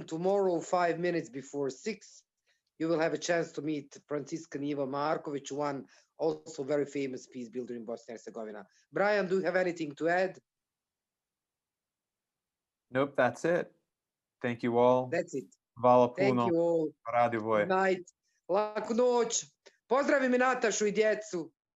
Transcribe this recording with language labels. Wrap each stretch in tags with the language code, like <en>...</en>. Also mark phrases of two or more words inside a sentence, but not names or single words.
<en>Tomorrow, 5 minutes before 6, you will have a chance to meet Franciscan Ivo Markovic, one also very famous peace builder in Bosnia and Herzegovina. Bryan, do you have anything to add? Nope, that's it. Thank you all. That's it.</en> <bs>Hvala puno.</bs> <en>Thank you all. Radivoje. Good night.</en> <bs>Laku noć. Pozdravim i Natašu i djecu.</bs>